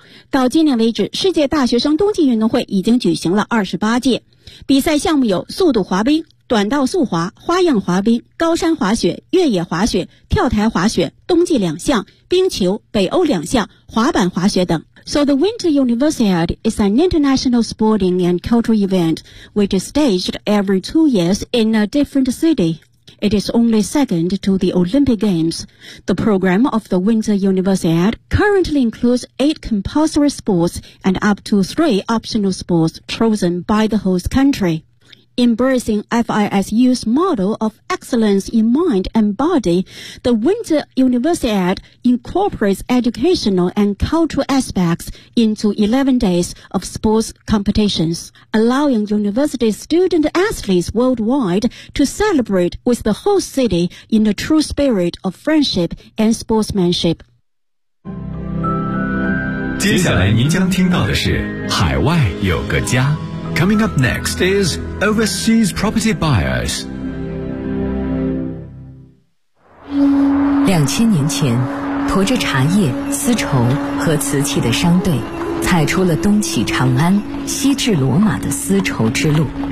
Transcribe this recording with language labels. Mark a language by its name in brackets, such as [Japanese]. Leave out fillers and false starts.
[Chinese] 到今年为止，世界大学生冬季运动会已经举行了28届，比赛项目有速度滑冰、短道速滑、花样滑冰、高山滑雪、越野滑雪、跳台滑雪、冬季两项、冰球、北欧两项、滑板滑雪等。 [English] So the Winter Universiade is an international sporting and cultural event which is staged every 2 years in a different city. It is only second to the Olympic Games. The program of the Winter Universiade currently includes 8 compulsory sports and up to 3 optional sports chosen by the host country. Embracing FISU's model of excellence in mind and body, the Winter Universiade incorporates educational and cultural aspects into 11 days of sports competitions, allowing university student athletes worldwide to celebrate with the whole city in the true spirit of friendship and sportsmanship. [Chinese] 接下来您将听到的是海外有个家。 [English] Coming up next is Overseas Property Buyers. [Chinese] 2000年前，驮着茶叶、丝绸和瓷器的商队，踩出了东起长安、西至罗马的丝绸之路。